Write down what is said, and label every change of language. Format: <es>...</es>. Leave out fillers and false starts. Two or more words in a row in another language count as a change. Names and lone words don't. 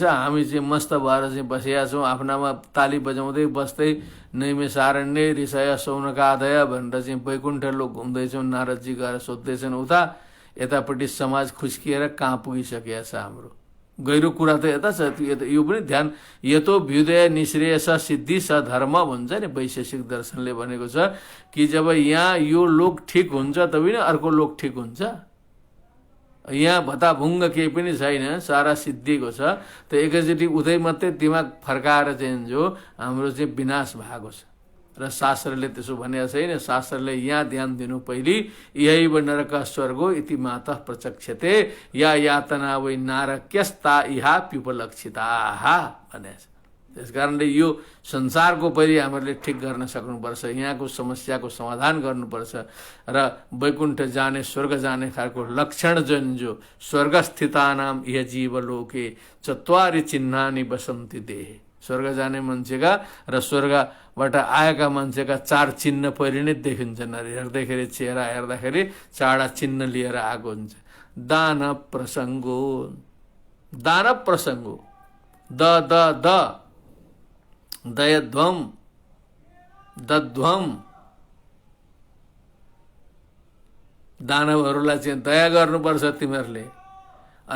<ne>हामी चाहिँ मस्त भएर चाहिँ बसिया छौँ, आफ्नामा ताली बजाउँदै बस्दै</ne> <sa>नैमिषारण्य ऋषय सौनकादय</sa> <ne>भनेर चाहिँ वैकुण्ठ लोक घुम्दैछौँ। नारदजी गएर सोध्दैछन् उता, यतापट्टि समाज खुस्किएर कहाँ पुगिसकेको छ हाम्रो। गहिरो कुरा त यता छ। यो पनि ध्यान,</ne> <sa>यतो भ्युदय निश्रेयस सिद्धि स धर्म</sa> <ne>भन्छ नि वैशेषिक दर्शनले भनेको छ कि जब यहाँ यो लोक ठिक हुन्छ तबै नै अर्को लोक ठिक हुन्छ। यहाँ भताभुङ्ग केही पनि छैन, सारा सिद्धिएको छ। त एकैचोटि उतै मात्रै दिमाग फर्काएर चाहिँ जो हाम्रो चाहिँ विनाश भएको छ। र शास्त्रले त्यसो भनेको छैन। शास्त्रले यहाँ ध्यान दिनु पहिले,</ne> <sa>यही नरक स्वर्गो इति मातः प्रचक्षते या यातना वै नारक्यस्ता इहा प्युपलक्षिताः</sa> <ne>भनेको छ। त्यस कारणले यो संसारको पहिले हामीहरूले ठिक गर्न सक्नुपर्छ, यहाँको समस्याको समाधान गर्नुपर्छ र वैकुण्ठ जाने, स्वर्ग जाने खालको लक्षण जुन जो</ne> <sa>स्वर्गस्थितानाम इह जीवलोके चत्वारि चिन्हानि बसन्ति देहे।</sa> <ne>स्वर्ग जाने मान्छेका र स्वर्गबाट आएका मान्छेका 4 चिन्ह पहिले नै देखिन्छन्। हेर्दाखेरि चेहरा हेर्दाखेरि 4 चिन्ह लिएर आएको हुन्छ।</ne> <sa>दान प्रसङ्गो, दान प्रसङ्गो, द दयध्वम, दध्वम,</sa> <ne>दानवहरूलाई चाहिँ दया गर्नुपर्छ तिमीहरूले।</ne>